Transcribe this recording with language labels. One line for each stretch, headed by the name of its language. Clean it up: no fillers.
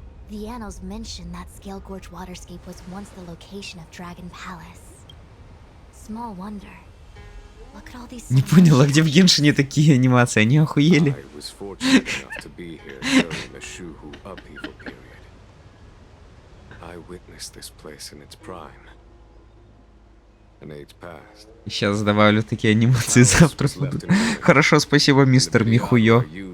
English: The annals mention that Scale Gorge waterscape was once the location of Dragon Palace. Small wonder. Look at all these.
Russian: Не понял, а где в Геншине такие анимации? Они охуели?
English: I was fortunate enough to be here during the Shuhu upheaval period. I witnessed this place in its prime. An age past.
Russian: Сейчас добавлю такие анимации завтра. Хорошо, спасибо, мистер Михуё.